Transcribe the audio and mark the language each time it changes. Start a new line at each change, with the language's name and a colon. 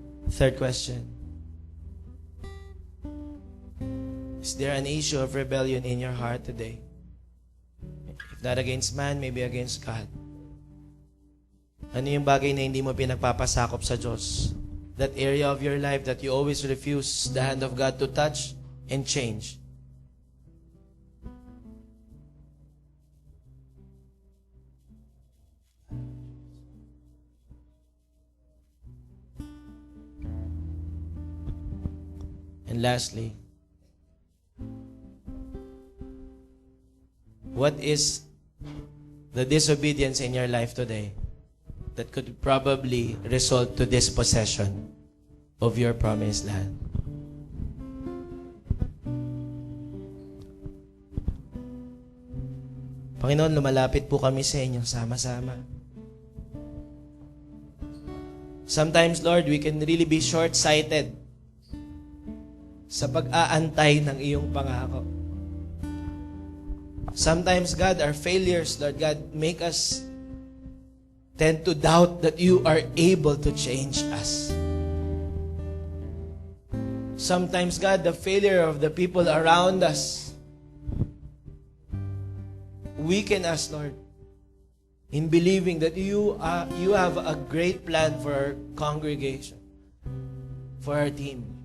English: Third question. Is there an issue of rebellion in your heart today? If not against man, maybe against God.
Filipino: Ano yung bagay na hindi mo pinagpapasakop sa Diyos?
English: That area of your life that you always refuse the hand of God to touch and change. And lastly, what is the disobedience in your life today that could probably result to dispossession of your promised land?
Filipino: Panginoon, lumalapit po kami sa inyo sama-sama.
English: Sometimes, Lord, we can really be short-sighted
Filipino: sa pag-aantay ng iyong pangako.
English: Sometimes, God, our failures, Lord God, make us tend to doubt that you are able to change us. Sometimes, God, the failure of the people around us weaken us, Lord, in believing that you have a great plan for our congregation, for our team.